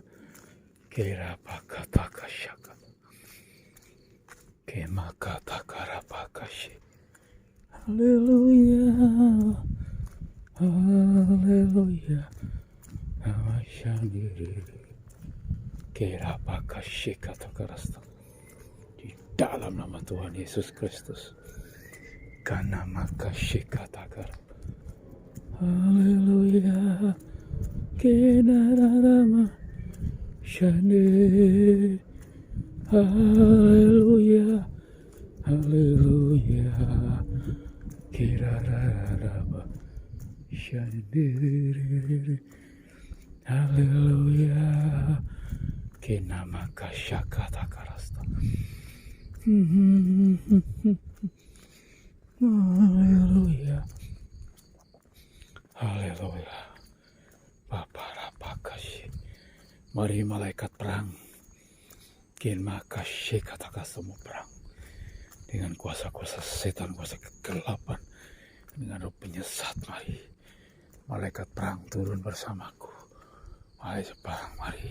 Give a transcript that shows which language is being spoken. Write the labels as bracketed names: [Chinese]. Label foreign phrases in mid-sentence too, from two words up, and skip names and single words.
[Indonesian] Kerapakatakashaka. Kemakatakarapakashi. Haleluya, haleluya. Namashandiri. Kerapakashi katakarasta. Di dalam nama Tuhan Yesus Kristus. Kanamakashi katakara. Haleluya. Kenarama shane. Haleluya. Haleluya. Kirararaba shane. Haleluya. Kenamaka shakata karasta. Haleluya. Haleluya. Bapa rapakashi. Mari malaikat perang. Kenmakashi katakan semua perang. Dengan kuasa-kuasa setan, kuasa kegelapan. Dengan roh penyesat, mari. Malaikat perang turun bersamaku. Malaikat perang, mari.